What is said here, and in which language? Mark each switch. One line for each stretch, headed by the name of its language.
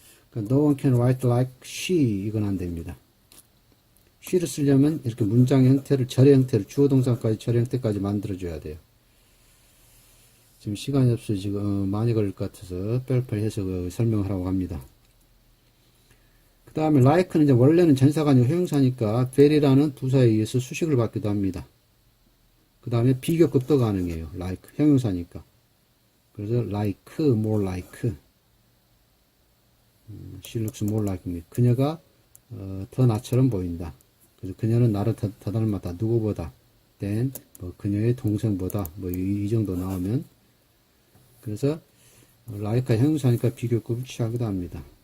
Korean: 그러니까
English: no one can write like she
Korean: 이건 안 됩니다. she를 쓰려면 이렇게 문장의 형태를 절의 형태를 주어 동사까지 절의 형태까지 만들어줘야 돼요. 지금 시간이 없어서 지금 많이 걸릴 것 같아서 빨리빨리 해서 설명하라고 합니다. 그 다음에 like는 이제 원래는 전사가 아니고 형용사니까 very라는 부사에 의해서 수식을 받기도 합니다. 그 다음에 비교급도 가능해요. like 형용사니까. 그래서
English: like, more like. She looks more like me.
Korean: 그녀가 더 나처럼 보인다. 그래서 그녀는 나를 더 닮았다. 누구보다. then 뭐 그녀의 동생보다 뭐 이 정도 나오면 그래서 like가 형용사니까 비교급을 취하기도 합니다.